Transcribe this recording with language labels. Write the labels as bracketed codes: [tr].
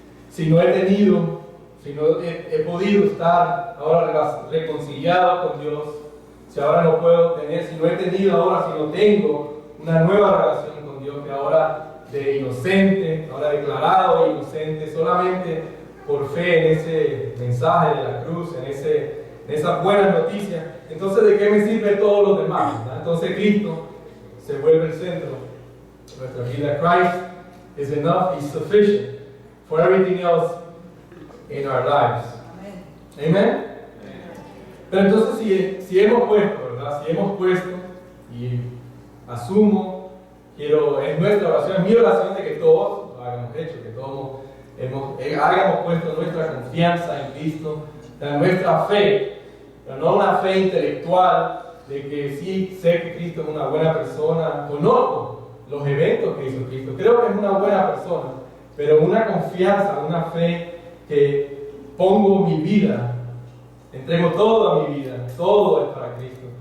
[es] Si no he tenido, si no he podido estar ahora reconciliado con Dios, si ahora no puedo tener, si no he tenido ahora, si no tengo una nueva relación con Dios, que ahora de inocente, ahora declarado inocente, solamente por fe en ese mensaje de la cruz, en esa buena noticia, entonces ¿de qué me sirve todo lo demás? ¿Verdad? Entonces Cristo se vuelve el centro de nuestra vida. [en] Christ is enough, is sufficient for everything else in our lives. Amen. [es] Pero entonces si hemos puesto, ¿verdad? Si hemos puesto, y asumo, es nuestra oración, es mi oración de que todos lo hayamos hecho, que todos hayamos puesto nuestra confianza en Cristo, nuestra fe, pero no una fe intelectual de que sí sé que Cristo es una buena persona, conozco los eventos que hizo Cristo, creo que es una buena persona, pero una confianza, una fe que pongo mi vida, entrego todo a mi vida, todo es para Cristo.